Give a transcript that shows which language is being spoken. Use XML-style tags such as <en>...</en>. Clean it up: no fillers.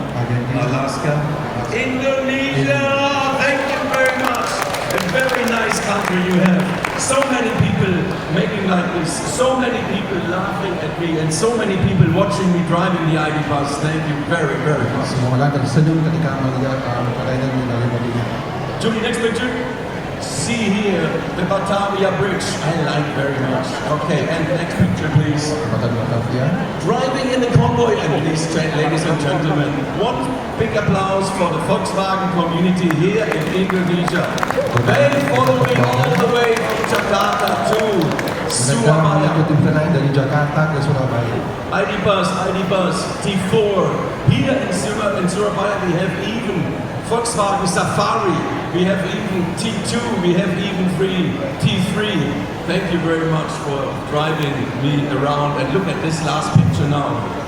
<en>Argentina, Alaska, Indonesia. Thank you very much. A very nice country you have. So many people making like this. So many people laughing at me, and so many people watching me driving the ID bus. Thank you very, very much.</en> <id>Semua orang tersenyum ketika melihat perjalanan dari Madinah.</id> <en>Julie, next picture. See here, the Batavia Bridge. I like very much. Okay, and next picture, please.</en> <id>Jembatan Batavia.</id> <en>Driving in the convoy, and ladies and gentlemen, one big applause for the Volkswagen community here in Indonesia. They follow me all the way from Jakarta to</en> <id>Mereka</id> <en>Surabaya.</en> <id>mengikuti perjalanan dari Jakarta ke Surabaya.</id> <en>ID bus, T4. Here in Surabaya, we have even Volkswagen Safari. We have even T2. We have even T3. Thank you very much for driving me around. And look at this last picture now.</en>